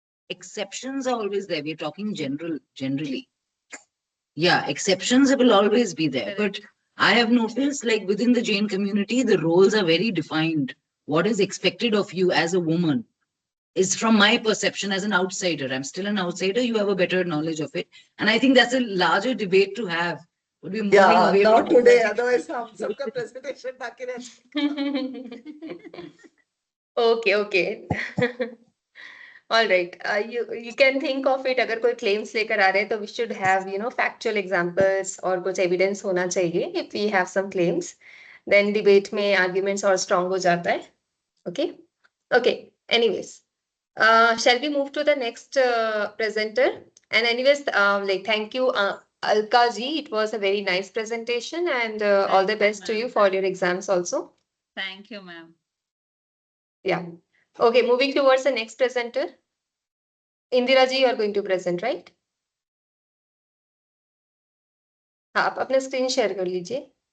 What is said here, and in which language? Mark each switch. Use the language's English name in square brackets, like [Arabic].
[English] Exceptions are always there. We're talking generally. Yeah, exceptions will always be there. But I have noticed, like within the Jain community, the roles are very defined. What is expected of you as a woman is, from my perception as an outsider. I'm still an outsider. You have a better knowledge of it. And I think that's a larger debate to have. Would be moving Yeah, away not from today. [Hindi] Otherwise, हम सबका presentation बाकी रह [English] Okay. All right. You can think of it. [Hindi] अगर कोई claims लेकर आ रहे हैं तो [English] we should have factual examples [Hindi] और कुछ evidence होना चाहिए. [English] If we have some claims, then debate [Hindi] में arguments और strong हो जाता है. [English] Okay. Anyways, shall we move to the next presenter? And anyways, thank you, Alka ji. It was a very nice presentation, and all the best to you for your exams also. thank you, ma'am. Yeah. Okay, moving towards the next presenter. Indira ji, you are going to present, right? [Hindi] हाँ, आप अपना screen share कर लीजिए।